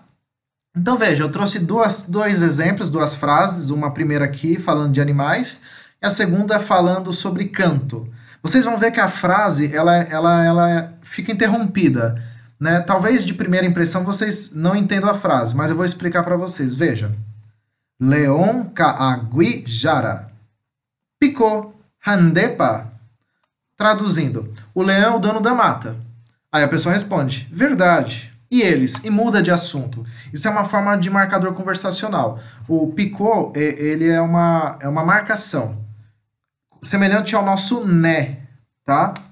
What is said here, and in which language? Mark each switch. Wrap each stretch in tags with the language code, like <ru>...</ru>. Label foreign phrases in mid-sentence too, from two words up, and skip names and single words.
<pt>Então veja, eu trouxe dois exemplos, duas frases, uma primeira aqui falando de animais e a segunda falando sobre canto. Vocês vão ver que a frase ela fica interrompida, né? Talvez de primeira impressão vocês não entendam a frase, mas eu vou explicar para vocês.</pt> <gn>Veja, Leon kaagui jara, picô handepa.</gn> <pt>Traduzindo, o leão é o dono da mata. Aí a pessoa responde, verdade. E eles? E muda de assunto. Isso é uma forma de marcador conversacional. O picô, ele é uma marcação. Semelhante ao nosso né, tá?</pt>